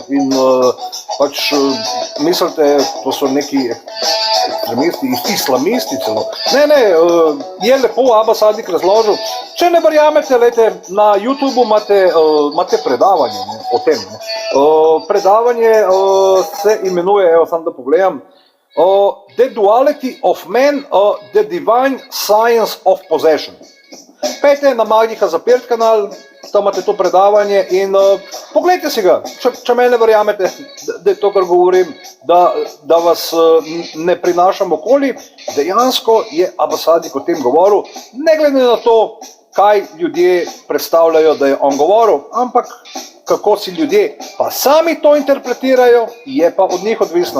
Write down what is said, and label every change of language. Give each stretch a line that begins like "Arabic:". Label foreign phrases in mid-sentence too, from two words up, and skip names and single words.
Slovenian: In pač mislite, to so neki ekstremisti, islamisti celo. Ne, je lepo Abba Sadik razložil. Če ne verjamete, lejte, na YouTubeu imate predavanje, ne, o tem. Ne. Predavanje se imenuje, evo, sam da pogledam,
English: The Duality of Man, the Divine Science of Possession.
Slovenian: Pejte na Magika Zapert kanal, tam imate to predavanje in pogledajte si ga, če me ne verjamete, da je to, kar govorim, da vas ne prinašam okoli, dejansko je Abba Sadik o tem govoril, ne glede na to, kaj ljudje predstavljajo, da je on govoril, ampak kako si ljudje pa sami to interpretirajo, je pa od njih odvisno.